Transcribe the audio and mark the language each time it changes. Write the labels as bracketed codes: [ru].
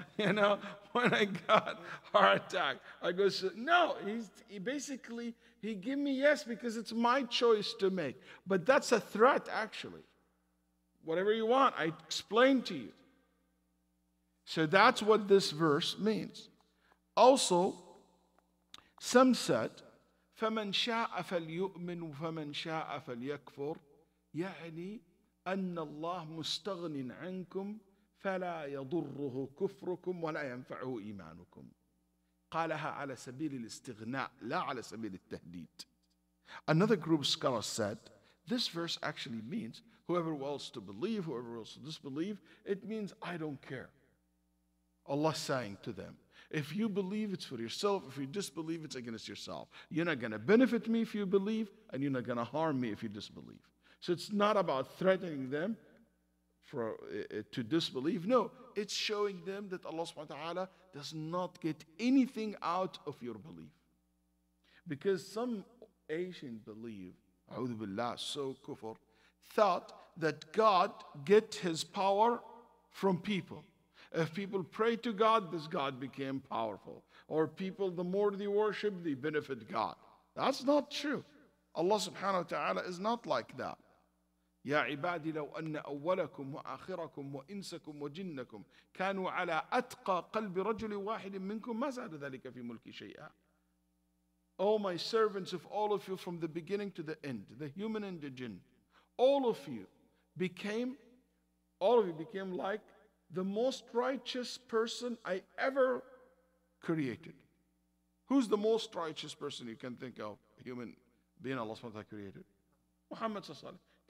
[en] When I got heart attack, I go sue. No, he basically, he give me yes because it's my choice to make. But that's a threat actually. Whatever you want, I explained to you. So that's what this verse means. Also, some said, [ar] فَمَنْ شَاءَ فَلْيُؤْمِنْ وَمَنْ شَاءَ فَلْيَكْفُرْ يعني أن الله مستغن عنكم فلا يضره كفركم ولا ينفعه إيمانكم. قالها على سبيل الاستغناء لا على سبيل التهديد. [en] Another group of scholars said, this verse actually means whoever wills to believe, whoever wills to disbelieve, it means I don't care. Allah saying to them, if you believe, it's for yourself. If you disbelieve, it's against yourself. You're not going to benefit me if you believe, and you're not going to harm me if you disbelieve. So it's not about threatening them to disbelieve. No, it's showing them that Allah subhanahu wa ta'ala does not get anything out of your belief. Because some Asian believe, a'udhu billah, so kufr, thought that God get his power from people. If people pray to God, this God became powerful. Or people, the more they worship, they benefit God. That's not true. Allah subhanahu wa ta'ala is not like that. [ar] يا عبادي لو أن أولكم وآخركم وإنسكم وجنكم كانوا على أتقى قلب رجل واحد منكم ما زاد ذلك في ملكي شيئا. [en] Oh my servants, of all of you from the beginning to the end, the human and the jinn, all of you became like the most righteous person I ever created. Who's the most righteous person you can think of, human being Allah subhanahu wa ta'ala created? Muhammad sallallahu alaihi wasallam.